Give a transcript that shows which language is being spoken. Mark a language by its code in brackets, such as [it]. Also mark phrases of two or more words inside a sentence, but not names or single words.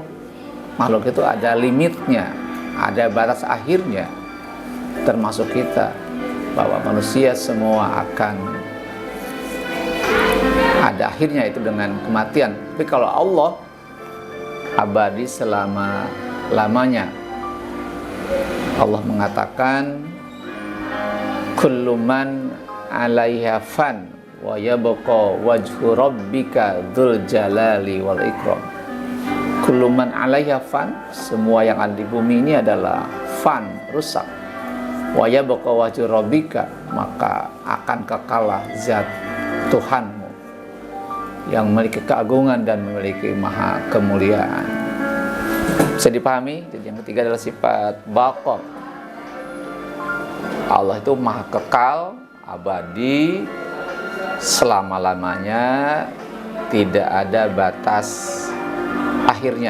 [id] Makhluk itu ada limitnya, ada batas akhirnya, termasuk kita, bahwa manusia semua akan ada akhirnya, itu dengan kematian. Tapi kalau Allah abadi selama-lamanya. Allah mengatakan, [ar] كل من عليها فان ويبقى وجه ربك ذو الجلال والإكرام. كل من عليها فان, [id] semua yang ada di bumi ini adalah fan, rusak. [ar] ويبقى وجه ربك, [id] maka akan kekalah zat Tuhanmu yang memiliki keagungan dan memiliki maha kemuliaan. Bisa dipahami? Jadi yang ketiga adalah sifat baqa. Allah itu maha kekal, abadi, selama-lamanya, tidak ada batas akhirnya.